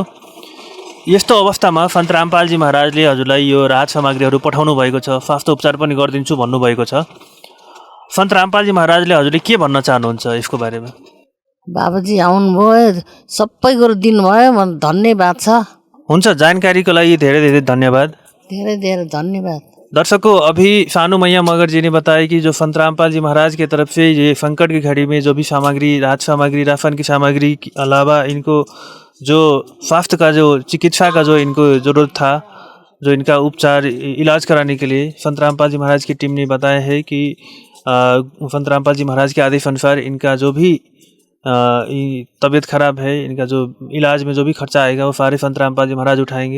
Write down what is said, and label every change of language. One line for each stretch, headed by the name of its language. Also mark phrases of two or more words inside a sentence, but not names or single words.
Nepali: यस्तो अवस्थामा सन्त रामपालजी महाराजले हजुरलाई यो राहत सामग्रीहरू पठाउनु भएको छ, स्वास्थ्य उपचार पनि गरिदिन्छु भन्नुभएको छ। सन्त रामपालजी महाराजले हजुरले के भन्न चाहनुहुन्छ यसको बारेमा? बाबाजी आउनुभयो, सबै कुरो दिनुभयो, म धन्यवाद छ। हुन्छ, जानकारीको लागि धेरै धेरै धन्यवाद। धेरै धेरै धन्यवाद।
Hindi: दर्शकों, अभी सानू मैया मगर जी ने बताया कि जो संत रामपाल जी महाराज की तरफ से ये संकट की घड़ी में जो भी सामग्री, राहत सामग्री, राशन की सामग्री के अलावा इनको जो स्वास्थ्य का, जो चिकित्सा का जो इनको ज़रूरत था, जो इनका उपचार इलाज कराने के लिए संत रामपाल जी महाराज की टीम ने बताया है कि संत रामपाल जी महाराज के आदेश अनुसार इनका जो भी तबीयत खराब है, इनका जो इलाज में जो भी खर्चा आएगा वो सारे संत रामपाल जी महाराज उठाएंगे।